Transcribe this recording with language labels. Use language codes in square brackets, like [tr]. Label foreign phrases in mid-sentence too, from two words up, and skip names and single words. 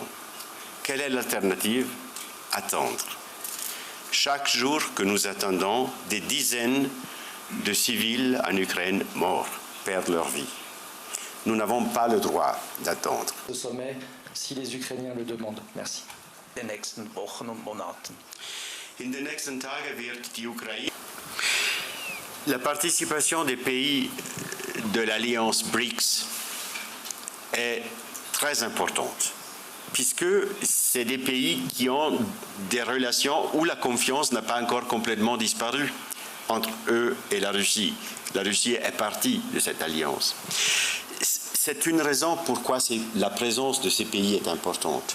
[fr] Quelle est l'alternative? Attendre. Chaque jour que nous attendons, des dizaines de civils en Ukraine morts perdent leur vie. Nous n'avons pas le droit d'attendre. Ce sommet, si les Ukrainiens le demandent. Merci. [de] In den nächsten Wochen und Monaten. In den nächsten Tagen wird die Ukraine. [fr] La participation des pays de l'alliance BRICS est très importante, puisque c'est des pays qui ont des relations où la confiance n'a pas encore complètement disparu entre eux et la Russie. La Russie est partie de cette alliance. C'est une raison pourquoi la présence de ces pays est importante.